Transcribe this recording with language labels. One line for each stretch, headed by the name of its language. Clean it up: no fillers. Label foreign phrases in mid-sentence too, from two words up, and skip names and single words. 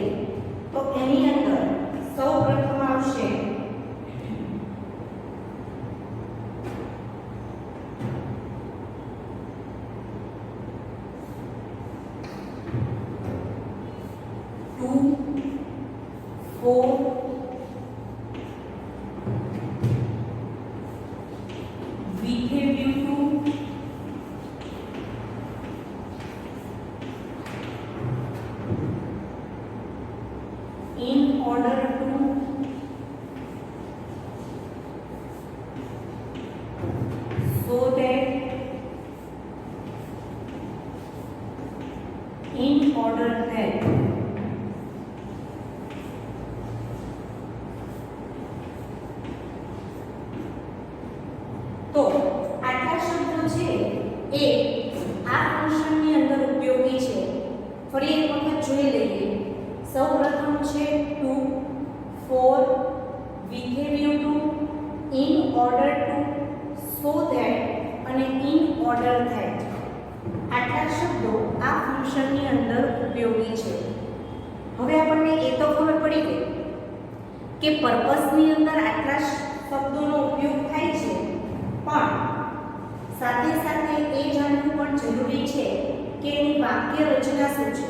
Gujarati: તો એની અંદર સૌપ્રથમ આવશે
English: to, for, with a view to in order to so that in order that
Gujarati: તો આટલા શબ્દો છે એ આ ફંક્શનની અંદર ઉપયોગી છે. ફરી એક વખત જોઈ લઈએ. સૌપ્રથમ છે
English: to, for, with a view to, in order to, so that અને in order that.
Gujarati: આટલા શબ્દો આ ફંક્શનની અંદર ઉપયોગી છે. હવે આપણને એ તો ખબર પડી ગઈ કે પર્પસની અંદર આટલા શબ્દોનો ઉપયોગ થાય છે, પણ સાથે સાથે એ જાણવું પણ જરૂરી છે કે એની વાક્ય રચના શું છે.